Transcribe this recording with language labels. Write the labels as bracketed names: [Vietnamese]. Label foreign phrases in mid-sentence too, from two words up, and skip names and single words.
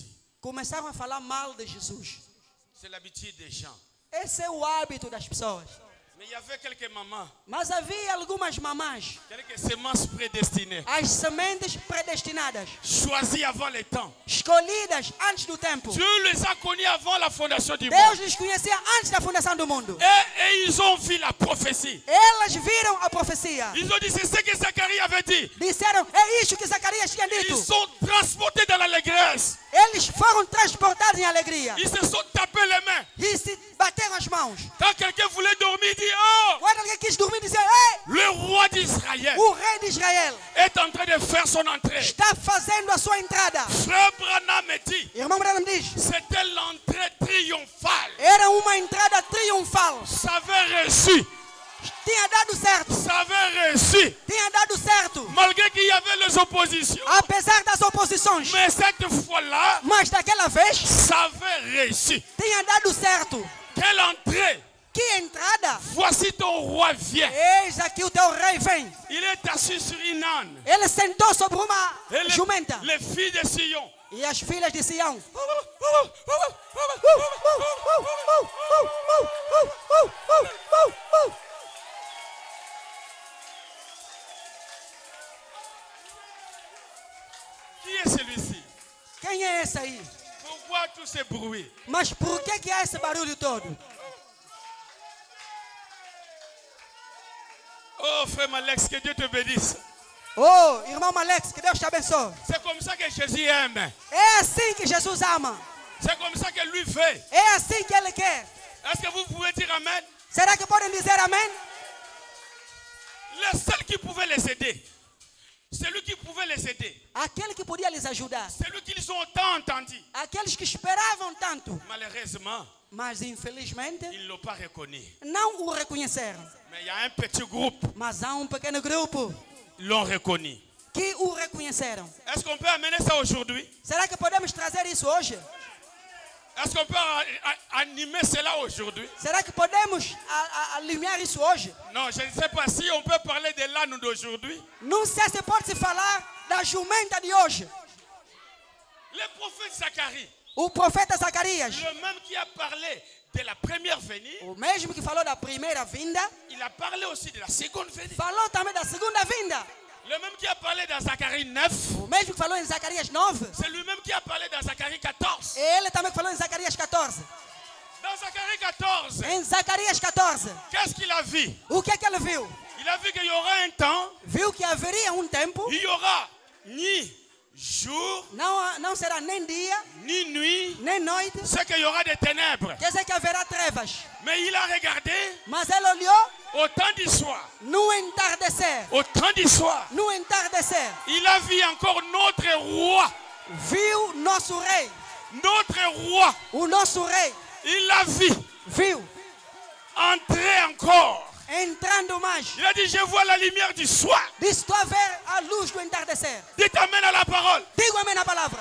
[Portuguese] Começaram a falar mal de Jesus. [French] C'est l'habitude des gens. [Portuguese] Esse é o hábito das pessoas. [French] Mais il y avait quelques mamans, [Portuguese] Mas havia algumas mamães, [French] quelques semences prédestinées, [Portuguese] as sementes predestinadas, [French] choisies avant le temps. [Portuguese] escolhidas antes do tempo. [French] Dieu les a connus avant la fondation du [Portuguese] Deus [French] monde. [Portuguese] lhes conhecia antes da fundação do mundo. [French] Et ils ont vu la prophétie. [Portuguese] Elas viram a profecia. [French] Ils ont dit, c'est ce que Zacharie avait dit. [Portuguese] Disseram, é isso que Zacarias tinha dito. [French] Ils sont transportés dans l'allégresse. [Portuguese] Eles foram transportados em alegria. [French] Ils se sont tapés les mains. [Portuguese] E se bateram as mãos. [French] Quand quelqu'un voulait dormir, il dit, oh, [Portuguese] Quando alguém quis dormir, dizia, ei, [French] le roi d'Israël [Portuguese] o rei de Israel [French] est en train de faire son entrée. [Portuguese] está fazendo a sua entrada. [French] Frère Branham me dit, [Portuguese] Irmão Branham diz, [French] c'était l'entrée triomphale. [Portuguese] era uma entrada triunfal. [French] Ça avait reçu. [Portuguese] Tinha dado certo. [French] Ça avait reçu. [Portuguese] Tinha dado certo. [French] Malgré qu'il y avait les oppositions. [Portuguese] Apesar das oposições. [French] Mais cette fois-là, [Portuguese] Mas daquela vez, [French] ça avait reçu. [Portuguese] tinha dado certo. [French] Quelle entrée? [Portuguese] Que entrada! [French] Voici ton roi vient. [Portuguese] Eis aqui o teu rei vem. [French] Il est assis sur une âne. [Portuguese] Ele sentou sobre uma [French] Et [Portuguese] jumenta. [French] les filles de Sion. [Portuguese] E as filhas de Sião. [French] Qui est celui-ci? [Portuguese] Quem é esse aí? [French] Pourquoi tout ce bruit? [Portuguese] Mas por que há esse barulho todo? [French] Oh frère Alex, que Dieu te bénisse. [Portuguese] Oh, irmão Alex, que Deus te abençoe. [French] C'est comme ça que Jésus aime. [Portuguese] É assim que Jesus ama. [French] C'est comme ça que lui fait. [Portuguese] É assim que Ele quer. [French] Est-ce que vous pouvez dire Amen? [Portuguese] Será que podem dizer amém? [French] Le seul qui pouvait les aider, celui qui pouvait les aider, [Portuguese] Aquele que podia lhes ajudar. [French] celui qu'ils ont tant entendu, [Portuguese] Aqueles que esperavam tanto. [French] malheureusement, [Portuguese] Mas infelizmente [French] ils ne l'ont pas reconnu. [Portuguese] não o reconheceram. [French] Mais il y a un petit groupe, [Portuguese] Mas há pequeno grupo [French] l'ont reconnu. [Portuguese] que o reconheceram. [French] Est-ce qu'on peut amener ça aujourd'hui? [Portuguese] Será que podemos trazer isso hoje? [French] Est-ce qu'on peut animer cela aujourd'hui? [Portuguese] Será que podemos alinhar isso hoje? [French] Non, je ne sais pas si on peut parler de l'âne d'aujourd'hui. [Portuguese] Não sei se pode se falar da jumenta de hoje. [French] Le prophète Zacharie, [Portuguese] O profeta Zacarias, [French] le même qui a parlé de la première venue, [Portuguese] o mesmo que falou da primeira vinda, [French] il a parlé aussi de la seconde venue. [Portuguese] falou também da segunda vinda. [French] Le même qui a parlé dans Zacharie 9, [Portuguese] O mesmo que falou em Zacarias 9, [French] c'est lui-même qui a parlé dans Zacharie 14. [Portuguese] ele também falou em Zacarias 14. [French] Dans Zacharie 14, [Portuguese] Em Zacarias 14, [French] qu'est-ce qu'il a vu? [Portuguese] o que é que ele viu? [French] Il a vu qu'il y aura un temps, [Portuguese] Viu que haveria tempo, [French] il y aura ni jour, [Portuguese] não será nem dia, [French] ni nuit, [Portuguese] nem noite, [French] c'est qu'il y aura des ténèbres. [Portuguese] quer dizer que haverá trevas. [French] Mais il a regardé [Portuguese] Mas ele olhou [French] au temps du soir. [Portuguese] no entardecer. [French] Au temps du soir, [Portuguese] No entardecer, [French] il a vu encore notre roi. [Portuguese] viu nosso rei. [French] Notre roi, [Portuguese] O nosso rei [French] il l'a vu [Portuguese] viu [French] entrer encore. [Portuguese] entrando mais. [French] Il a dit, je vois la lumière du soir. [Portuguese] Disse: estou a ver a luz do entardecer. [French] Dites amen à la parole. [Portuguese] Digo amém na palavra.